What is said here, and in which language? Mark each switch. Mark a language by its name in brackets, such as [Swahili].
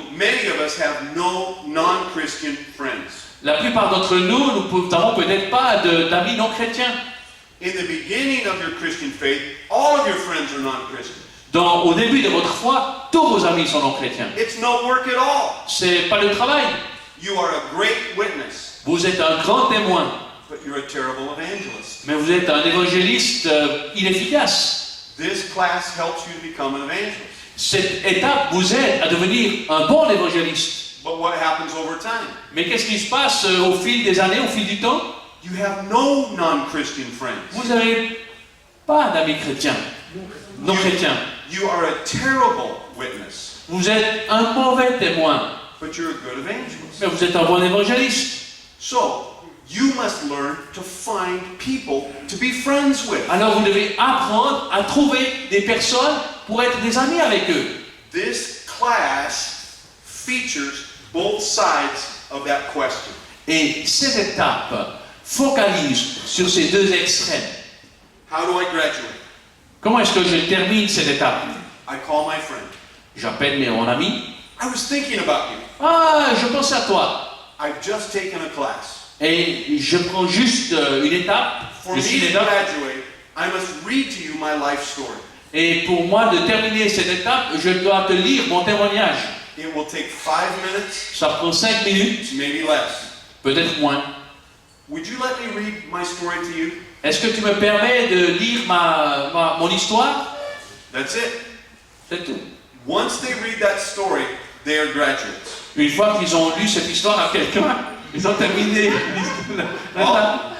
[English] many of us have no non-Christian friends. [French] la plupart d'entre nous n'avons peut-être pas d'amis non chrétiens. [English] In the beginning of your Christian faith, all of your friends are non-Christian. [French] Au début de votre foi, tous vos amis sont non chrétiens. [English] It's no work at all. [French] C'est pas le travail. [English] You are a great witness. [French] Vous êtes un grand témoin. [English] but you're a terrible evangelist. [French] Mais vous êtes un évangéliste inefficace. [English] This class helps you to become an evangelist. [French] Cette étape vous aide à devenir un bon évangéliste. [English] But what happens over time? [French] Mais qu'est-ce qui se passe au fil des années, au fil du temps? [English] You have no non-Christian friends. [French] Vous n'avez pas d'amis chrétiens, non chrétiens. [English] You are a terrible witness, [French] Vous êtes un mauvais témoin, [English] but you're a good evangelist. [French] mais vous êtes un bon évangéliste. [English] So, you must learn to find people to be friends with. [French] Alors vous devez apprendre à trouver des personnes pour être des amis avec eux. [English] This class features both sides of that question. [French] Et cette étape focalise sur ces deux extrêmes. [English] How do I graduate? [French] Comment est-ce que je termine cette étape? [English] I call my friend. [French] J'appelle mon ami. [English] I was thinking about you. [French] Ah, je pense à toi. [English] I've just taken a class. [French] Et je prends juste une étape. [English] For [French] Je me suis [English] to [French] une étape. [English] graduate, I must read to you my life story. [French] Et pour moi de terminer cette étape, je dois te lire mon témoignage. [English] It will take 5 minutes, [French] Ça prend 5 minutes, [English] maybe less. [French] peut-être moins. [English] Would you let me read my story to you? [French] Est-ce que tu me permets de lire mon histoire? [English] That's it. [French] C'est tout. [English] Once they read that story, they are graduates. [French] Une fois qu'ils ont lu cette histoire à quelqu'un, ils ont terminé l'histoire.